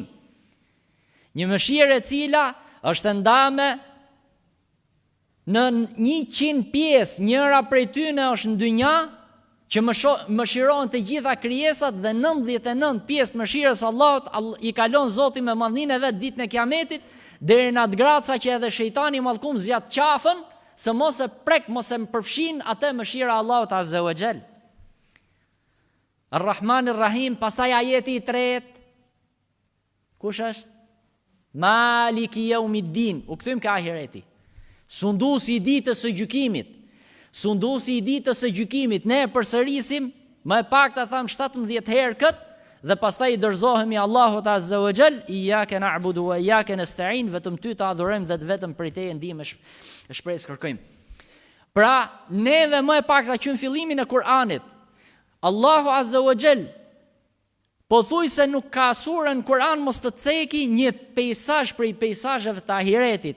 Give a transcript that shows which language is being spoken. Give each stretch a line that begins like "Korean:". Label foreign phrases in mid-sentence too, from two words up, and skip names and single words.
Albanian: Një mëshirë e cila është ndame në 100 pjesë, njëra prej tyre është në dynja, që mëshiron të gjitha krijesat, dhe 99 pjesë të mëshirës Allahut i kalon Zoti me madhninë e vet ditën e Kiametit, deri në atë graca që edhe shejtani mallkum zjat qafën, se mos e prek, mos e përfshin atë mëshira Allahut
Arabic: عز وجل. الرحمن الرحيم,
Albanian: pastaj ajeti i tretë. Kush është?
Arabic: مالك يوم الدين.
Albanian: U kthym ka ahireti. Sunduesi i ditës së gjykimit. Sunduesi i ditës së gjykimit. Ne e përsërisim më e pakta tham 17 herë kët, dhe pastaj i dorëzohemi Allahut
Arabic: عز وجل, إياك نعبد وإياك نستعين,
Albanian: vetëm ty të adhurojmë dhe vetëm prej teje ndihmë e shpresë kërkojmë. Pra, neve më e pakta që në fillimin e Kur'anit, Allahu
Arabic: عز وجل
Albanian: po thuj se nuk ka surën Kur'an mos të ceki një peisazh prej peisazheve të ahiretit.